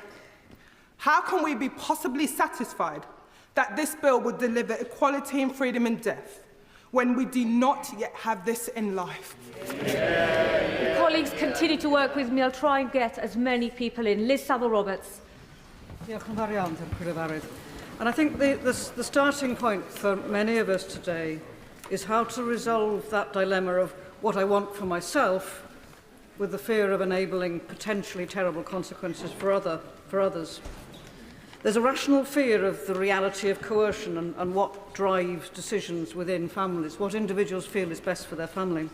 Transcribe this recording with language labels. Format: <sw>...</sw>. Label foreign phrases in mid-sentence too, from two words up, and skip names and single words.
<en>How can we be possibly satisfied that this bill would deliver equality and freedom in death when we do not yet have this in life? Colleagues, continue to work with me. I'll try and get as many people in. Liz Saville-Roberts.</en> <cy>Diolch yn fawr iawn,</cy> <en>And I think the starting point for many of us today is how to resolve that dilemma of what I want for myself with the fear of enabling potentially terrible consequences for others. There's a rational fear of the reality of coercion and what drives decisions within families, what individuals feel is best for their family.</en>